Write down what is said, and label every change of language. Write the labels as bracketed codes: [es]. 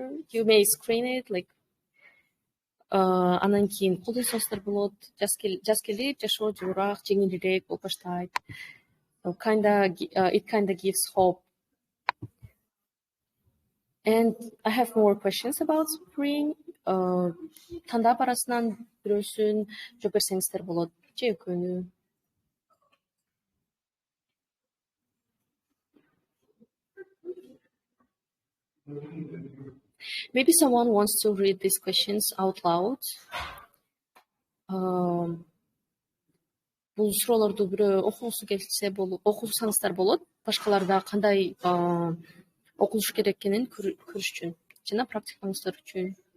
[en] You may screen it like [ky] анан кийин колдонсоңуздар болот. Жаз келип, жашоо жылуураак, жеңилирээк болуп баштайт. [en] It kinda gives hope. And I have more questions about spring. [ky] Тандап арасынан бирөөсүн жооп берсеңиздер болот. Же экөөнү. [en] Maybe someone wants to read these questions out loud. [ky] Бул суроолорду бирөө окугусу келсе болот, окусаңыздар болот. Башкаларда кандай окулуш керек экенин көрүш үчүн жана практикаңыздар үчүн.